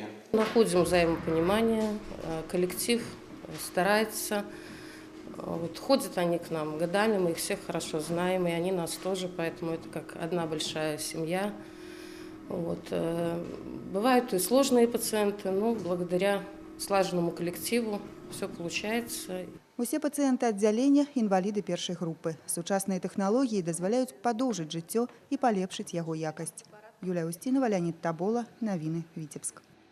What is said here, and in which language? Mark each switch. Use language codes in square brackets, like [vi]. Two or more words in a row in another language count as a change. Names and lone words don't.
[ru] Находим взаимопонимание, коллектив старается. Ходят они к нам годами, мы их всех хорошо знаем, и они нас тоже, поэтому это как одна большая семья. Бывают и сложные пациенты, но благодаря слаженному коллективу все получается. [be] Усе пацыенты аддзялення – інваліды першай групы. Сучасныя тэхналогіі дазваляюць падоўжыць жыццё і палепшыць яго якасць. Юлія Устінова, Леонид Табола, Навіны, Витебск.